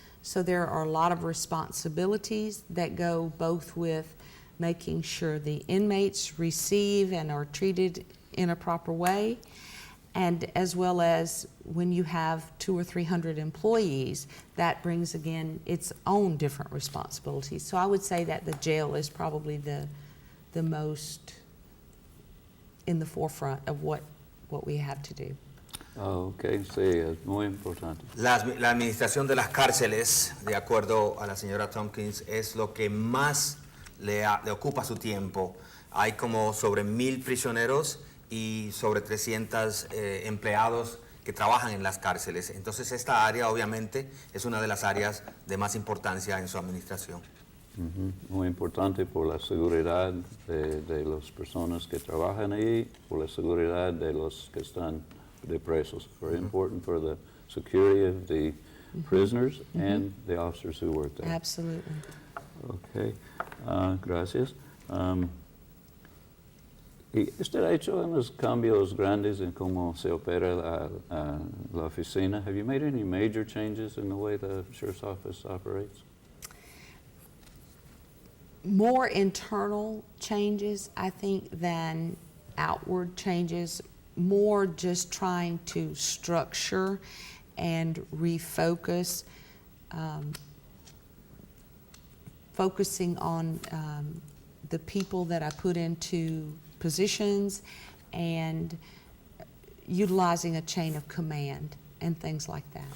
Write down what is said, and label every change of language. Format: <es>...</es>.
<en>So there are a lot of responsibilities that go both with making sure the inmates receive and are treated in a proper way, and as well as when you have 200 or 300 employees, that brings again its own different responsibilities. So I would say that the jail is probably the most in the forefront of what we have to do.</en> <es>Ok, sí, es muy importante. La administración de las cárceles, de acuerdo a la señora Tompkins, es lo que más le ocupa su tiempo. Hay como sobre 1,000 prisioneros y sobre 300 empleados que trabajan en las cárceles. Entonces esta área obviamente es una de las áreas de más importancia en su administración. Muy importante por la seguridad de las personas que trabajan ahí, por la seguridad de los que están de presos.</es> <en>Very important for the security of the prisoners and the officers who work there. Absolutely.</en> <es>Okay, gracias. ¿Y usted ha hecho unos cambios grandes en cómo se opera la oficina?</es> <en>Have you made any major changes in the way the Sheriff's Office operates? More internal changes, I think, than outward changes. More just trying to structure and refocus, focusing on the people that I put into positions and utilizing a chain of command and things like that.</en>